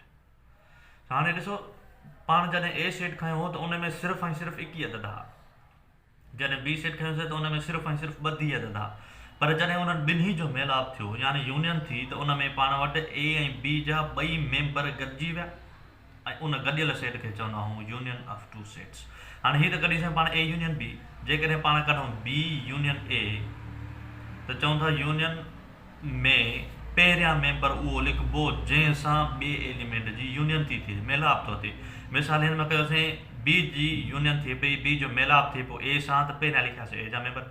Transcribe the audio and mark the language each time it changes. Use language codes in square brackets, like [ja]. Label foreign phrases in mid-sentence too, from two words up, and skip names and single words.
[sd] हाणे ॾिसो पाण जॾहिं [en] A set [sd] खयों त उन में सिर्फ़ु ऐं सिर्फ़ु 21 अदद आहे, जॾहिं [en] B set [sd] खयोंसीं त उन में सिर्फ़ु ऐं सिर्फ़ु 32 अदद आहे। पर जॾहिं उन्हनि ॿिन्ही जो मेलाप थियो यानी यूनियन थी त उन में पाण वटि ए ऐं बी जा ॿई मेंबर गॾिजी विया ऐं उन गॾियल सेट खे चवंदा आहियूं [en] union of two sets. [sd] हाणे हीअ त कढीसीं पाण [en] A union B. [sd] जेकॾहिं पाण कढूं [en] B union A [sd] त चऊं था यूनियन में पहिरियां मेंबर उहो लिखिबो जंहिंसां ॿिए एलिमेंट जी यूनियन थी थिए, मेलाप थो थिए। मिसाल हिन में कयोसीं बी जी यूनियन थिए पई, बी जो मेलाप थिए पियो ए सां, त पहिरियां लिखियासीं ए जा मेंबर।